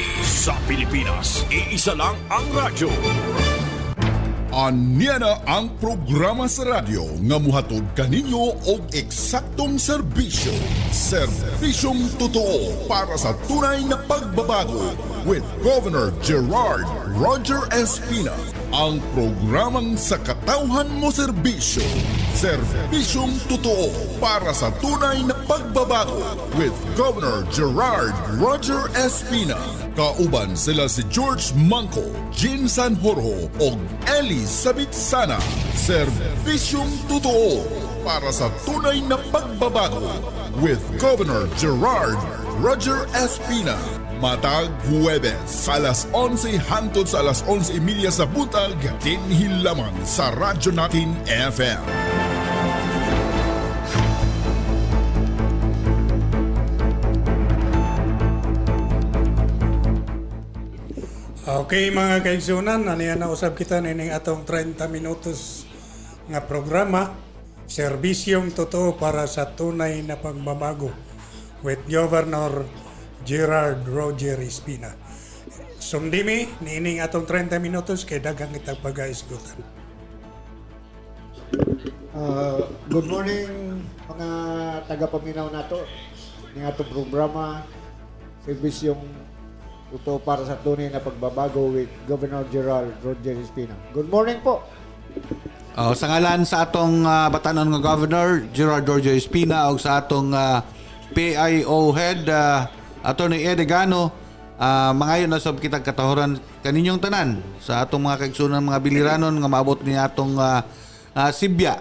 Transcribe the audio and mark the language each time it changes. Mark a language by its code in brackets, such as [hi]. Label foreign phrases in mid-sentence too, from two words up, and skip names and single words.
[tl] Sa Pilipinas, iisa lang ang radyo. [ceb] Anya na ang programa sa radyo nga muhatod kaninyo og eksaktong serbisyo. [tl] Serbisyong totoo para sa tunay na pagbabago with Governor Gerard Roger Espina. [ceb] Ang programang sa katawhan mo serbisyo. [tl] Serbisyong totoo para sa tunay na pagbabago with Governor Gerard Roger Espina. [ceb] Kauban sila si George Manco, Jean Sanjurjo o Elizabeth Sana. [tl] Serbisyong totoo para sa tunay na pagbabago with Governor Gerard Roger Espina. [ceb] Matag Huwebes sa alas 11 hangtod sa alas 11:30 sa buntag, dinhi lamang sa Radyo Natin FM. Okay mga kaigsunan, aniyan na usab kita nining atong 30 minutos nga programa, [tl] serbisyong totoo para sa tunay na pagbabago with Governor Gerard Roger Espina. [ceb] Sundimi, niining atong 30 minutos kay daghang kitang pag-aisgutan. [en] Good morning [ceb] mga taga-paminaw nato ng atong programa, [tl] serbisyong totoo para sa tunay na pagbabago with Governor Gerard Roger Espina. [en] Good morning [tl] po. [ceb] Sa ngalan sa atong batanon nga Governor Gerard Roger Espina o sa atong PIO head Attorney Edegano, mangayon na sab kitang katahoran kaninyong tanan sa atong mga kaigsunan mga biliranon nga maabot ni atong Sibya.